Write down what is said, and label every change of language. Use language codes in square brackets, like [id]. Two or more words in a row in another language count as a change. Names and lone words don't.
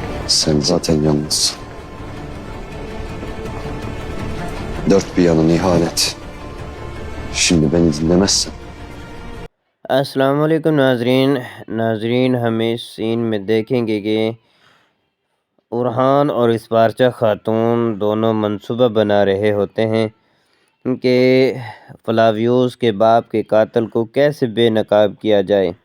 [tr] Sen zaten yalnızsın. Dört bir yanın ihanet. Şimdi beni dinlemezsen [ur] السلام علیکم ناظرین ہم اس سین میں دیکھیں گے کہ اورحان اور اسپارچہ خاتون دونوں منصوبہ بنا رہے ہوتے ہیں کہ فلاویوس کے باپ کے قاتل کو کیسے بے نقاب کیا جائے۔